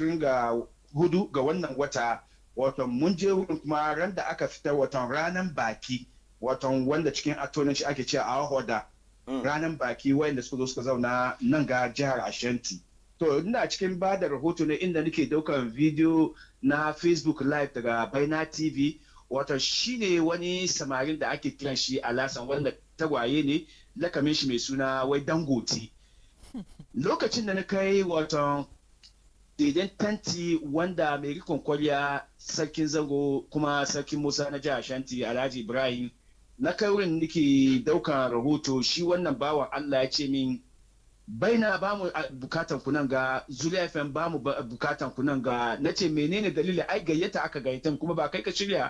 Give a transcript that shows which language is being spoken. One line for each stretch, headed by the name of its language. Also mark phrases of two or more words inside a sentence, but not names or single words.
Hausa: 24 ga wannan wata watan mun je wurin kuma ran da aka fita watan ranar baki watan wanda cikin atonanci ake cewa a hoda ranar baki wayanda suka zo suka zauna nan ga jihar Ashanti to ina cikin ba da rahoto ne inda nake daukan video na Facebook live daga Baina TV wato shine wani samarin da ake kiran shi Alasan wanda tagwaye ne lakamin shi mai suna wai Dangote lokacin da na kai wato daidan tanti wanda mai rikon kwarya sarkin zango kuma sarkin Musa na jihar Ashanti Alhaji Ibrahim na kai wurin nake daukan rahoto shi wannan bawan Allah ya ce min baina ba mu bukatan ku nan ga Zuliya FM ba mu bukatan ku nan ga nace menene dalili ai gayyata aka gayyatan kuma ba kai ka shirya